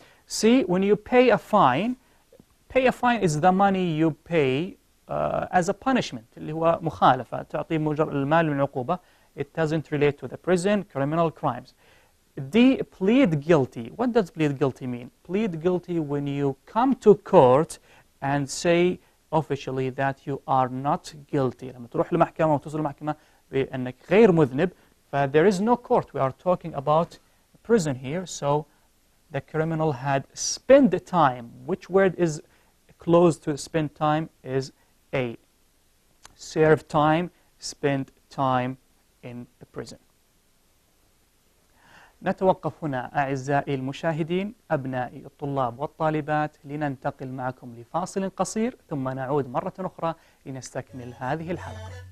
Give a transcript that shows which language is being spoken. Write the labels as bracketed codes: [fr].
[en] C, when you pay a fine is the money you pay as a punishment, [ar] اللي هو مخالفة، تعطي المال من العقوبة. [en] It doesn't relate to the prison, criminal crimes. D, plead guilty. What does plead guilty mean? Plead guilty when you come to court and say officially that you are not guilty. [ar] لما تروح لمحكمة وتصل المحكمة بأنك غير مذنب. [en] There is no court. We are talking about prison here. So the criminal had spent the time. Which word is close to spend time is A. Serve time, spend time in the prison. [ar] نتوقف هنا أعزائي المشاهدين، أبنائي الطلاب والطالبات، لننتقل معكم لفاصل قصير، ثم نعود مرة أخرى لنستكمل هذه الحلقة.